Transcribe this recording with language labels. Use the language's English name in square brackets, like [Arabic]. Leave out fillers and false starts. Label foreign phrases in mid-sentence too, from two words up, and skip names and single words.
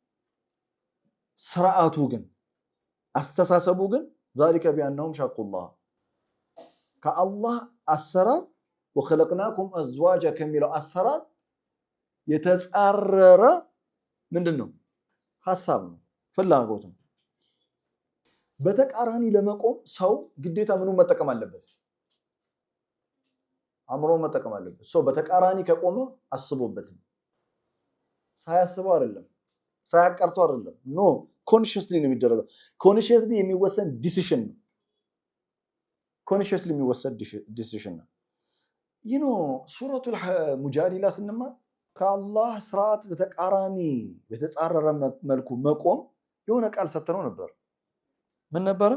[Amharic] ስርዓቱ ግን አስተሳሰቡ ግን [Arabic] ذلك بأنهم شاقوا الله [Amharic] ከአላህ አሰራር [Arabic] وخلقناكم أزواجا [Amharic] ከሚለው አሰራር የተጻረረ ምንድነው? ሐሳብ ነው፣ ፍላጎት ነው። በተቃራኒ ለመቆም ሰው ግዴታ ምኑን መጠቀም አለበት? አእምሮን መጠቀም አለበት። ሰው በተቃራኒ ከቆመ አስቦበት ነው፣ ሳያስበው አይደለም፣ ሳያቀርቶ አይደለም። [English] no consciously [Amharic] ነው የሚደረገው። ኮንሺየስሊ የሚወሰን ዲሲሽን ነው። ኮንሺየስሊ የሚወሰድ ዲሲሽን ነው። ይኖ ሱረቱል ሙጃዲላ ስንማር ከአላህ ስርዓት በተቃራኒ በተጻረረ መልኩ መቆም የሆነ ቃል ሰጥተነው ነበር። ምን ነበረ?